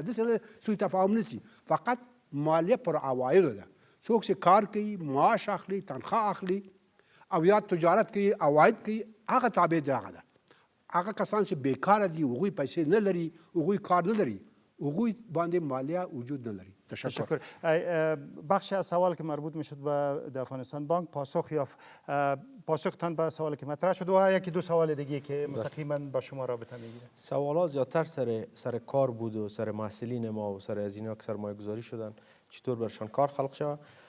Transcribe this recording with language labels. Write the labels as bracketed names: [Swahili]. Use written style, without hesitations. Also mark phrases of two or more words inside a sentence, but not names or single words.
[Pashto] داسې نه سوء تفاهم نه شي. فقط مالیه پر عوایدو ده. څوک چې کار کوي، معاش اخلي، تنخواه اخلي او یا تجارت کوي، عواید کوي، هغه تابع دی هغه ده. هغه کسان چې بیکاره دي، هغوی پیسې نه لري، هغوی کار نه لري، هغوی باندې مالیه [Persian] وجود نداری. تشکر. بخش از سوال که مربوط میشد به افغانستان بانک پاسخ یافت. پاسختان به سوالی که مطرح شد و یکی دو سوال دیگه که مستقیما با شما رابطه میگیره. سوالات زیادتر سر کار بود و سر محصلین ما و سر از اینا که سرمایه گذاری شدن چطور برشان کار خلق شد.